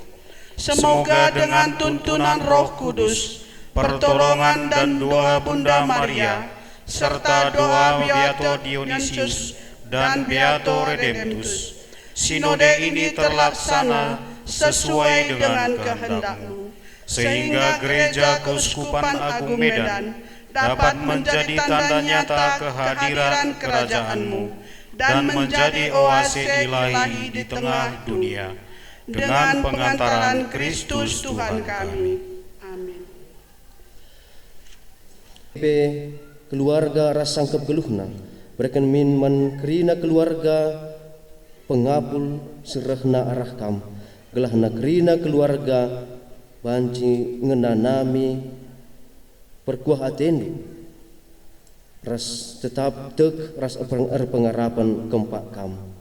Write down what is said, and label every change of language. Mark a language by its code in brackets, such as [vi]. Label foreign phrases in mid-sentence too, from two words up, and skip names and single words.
[id] Semoga dengan tuntunan Roh Kudus, pertolongan dan doa Bunda Maria, serta doa Beato Dionysius dan Beato Redemptus, sinode ini terlaksana sesuai dengan kehendak-Mu, sehingga Gereja Keuskupan Agung Medan dapat menjadi tanda nyata kehadiran kerajaan-Mu dan menjadi oase ilahi di tengah dunia. Dengan pengantaran Kristus Tuhan kami. Amin. [btx] Keluarga rasangkep geluhna, berken min man kerina keluarga pengapul serahna arah kam, gelahna kerina keluarga banci ngenanami perkuah atendu, ras tetap tek ras pengarapan kempak kam.